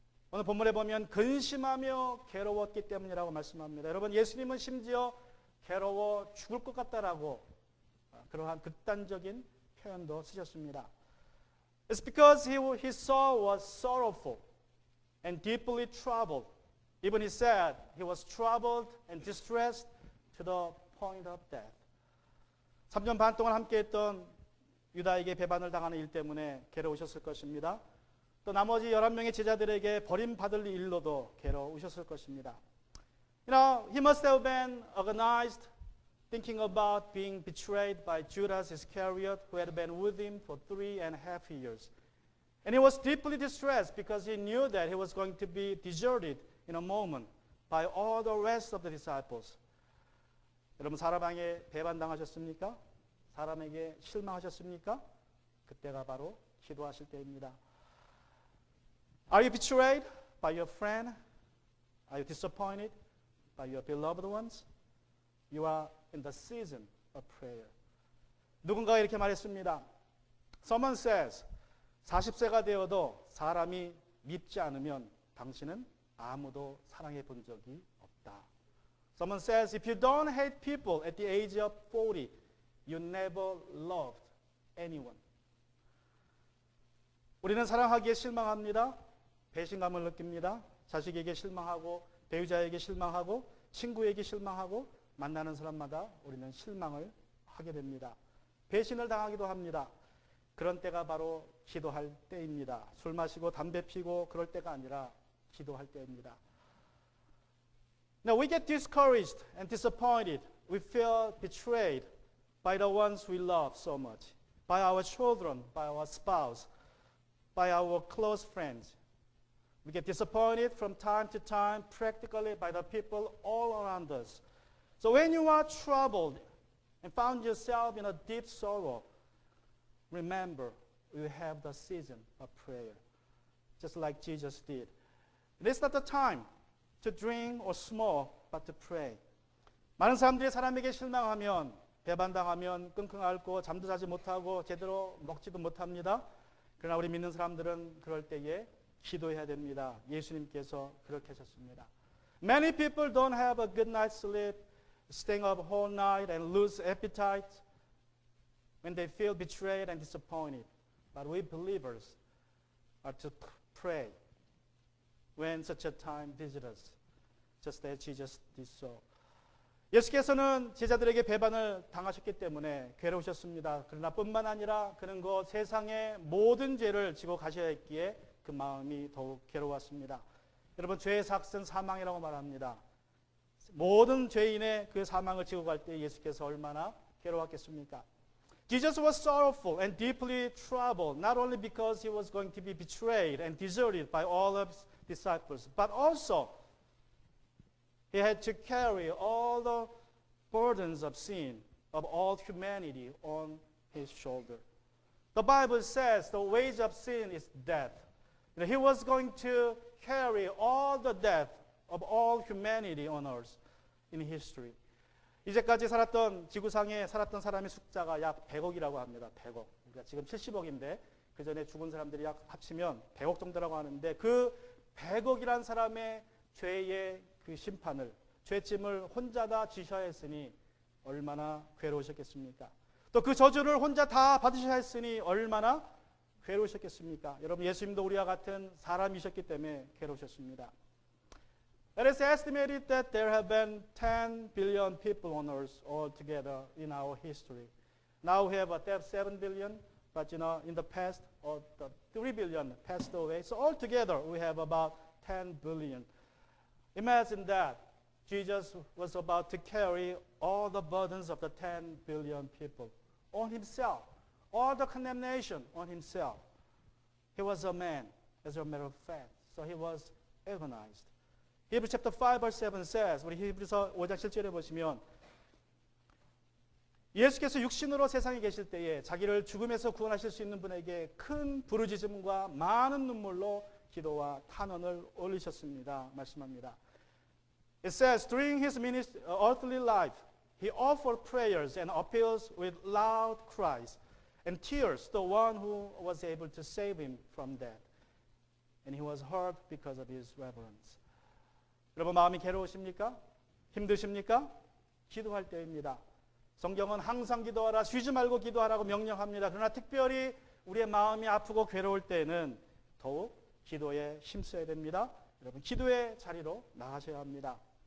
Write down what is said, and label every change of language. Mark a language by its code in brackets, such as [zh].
[ko] 오늘 본문에 보면 근심하며 괴로웠기 때문이라고 말씀합니다. 여러분, 예수님은 심지어 괴로워 죽을 것 같다라고 그러한 극단적인 표현도 쓰셨습니다. [en] It's because his soul was sorrowful and deeply troubled. Even he said he was troubled and distressed to the point of death. [ko] 3년 반 동안 함께했던 유다에게 배반을 당하는 일 때문에 괴로우셨을 것입니다. 또 나머지 11명의 제자들에게 버림받을 일로도 괴로우셨을 것입니다. [en] You know, he must have been agonized, thinking about being betrayed by Judas Iscariot, who had been with him for 3.5 years. And he was deeply distressed because he knew that he was going to be deserted in a moment by all the rest of the disciples. [ko] 여러분, 사람에게 배반당하셨습니까? 사람에게 실망하셨습니까? 그때가 바로 기도하실 때입니다. [en] Are you betrayed by your friend? Are you disappointed by your beloved ones? You are in the season of prayer. [ko] 누군가가 이렇게 말했습니다. [en] Someone says, [ko] 40세가 되어도 사람이 밉지 않으면 당신은 아무도 사랑해 본 적이 없다. [en] Someone says, if you don't hate people at the age of 40, you never loved anyone. [ko] 우리는 사랑하기에 실망합니다. 배신감을 느낍니다. 자식에게 실망하고 배우자에게 실망하고 친구에게 실망하고 만나는 사람마다 우리는 실망을 하게 됩니다. 배신을 당하기도 합니다. 그런 때가 바로 기도할 때입니다. 술 마시고 담배 피고 그럴 때가 아니라 기도할 때입니다. [en] Now we get discouraged and disappointed. We feel betrayed by the ones we love so much, by our children, by our spouse, by our close friends. We get disappointed from time to time, practically by the people all around us. So when you are troubled and found yourself in a deep sorrow, remember, we have the season of prayer, just like Jesus did. It is not the time to drink or smoke, but to pray. [ko] 많은 사람들이 사람에게 실망하면, 배반당하면 끙끙 앓고 잠도 자지 못하고 제대로 먹지도 못합니다. 그러나 우리 믿는 사람들은 그럴 때에 기도해야 됩니다. 예수님께서 그렇게 하셨습니다. [en] Many people don't have a good night's sleep, staying up whole night and lose appetite when they feel betrayed and disappointed. But we believers are to pray when such a time visits us, just as Jesus did so. [ko] 예수께서는 제자들에게 배반을 당하셨기 때문에 괴로우셨습니다. 그러나 뿐만 아니라 그는 그 세상의 모든 죄를 지고 가셔야 했기에 그 마음이 더욱 괴로웠습니다. 여러분, 죄의 삭은 사망이라고 말합니다. 모든 죄인의 그 사망을 지고 갈 때 예수께서 얼마나 괴로웠겠습니까? [en] Jesus was sorrowful and deeply troubled, not only because he was going to be betrayed and deserted by all of his disciples, but also he had to carry all the burdens of sin of all humanity on his shoulder. The Bible says the wage of sin is death. He was going to carry all the death of all humanity on earth in history. [ko] 이제까지 지구상에 살았던 사람의 숫자가 약 100억이라고 합니다. 100억. 그러니까 지금 70억인데 그 전에 죽은 사람들이 약 합치면 100억 정도라고 하는데 그 100억이란 사람의 죄의 그 심판을, 죄짐을 혼자 다 지셔야 했으니 얼마나 괴로우셨겠습니까? 또 그 저주를 혼자 다 받으셔야 했으니 얼마나 괴로우셨겠습니까? 여러분 예수님도 우리와 같은 사람이셨기 때문에 괴로우셨습니다. [en] It is estimated that there have been 10 billion people on earth altogether in our history. Now we have 7 billion, but in the past, 3 billion passed away. So altogether, we have about 10 billion. Imagine that Jesus was about to carry all the burdens of the 10 billion people on himself, all the condemnation on himself. He was a man, as a matter of fact, so he was agonized. Hebrews chapter 5 verse 7 says, [ko] 우리 히브리서 5장 7절에 보시면 예수께서 육신으로 세상에 계실 때에 자기를 죽음에서 구원하실 수 있는 분에게 큰 부르짖음과 많은 눈물로 기도와 탄원을 올리셨습니다. 말씀합니다. [en] It says, during his earthly life, he offered prayers and appeals with loud cries and tears to the one who was able to save him from death. And he was heard because of his reverence. [ko] 여러분 마음이 괴로우십니까? 힘드십니까? 기도할 때입니다. 성경은 항상 기도하라, 쉬지 말고 기도하라고 명령합니다. 그러나 특별히 우리의 마음이 아프고 괴로울 때는 더욱 기도에 힘써야 됩니다. 여러분 기도의 자리로 나가셔야 합니다.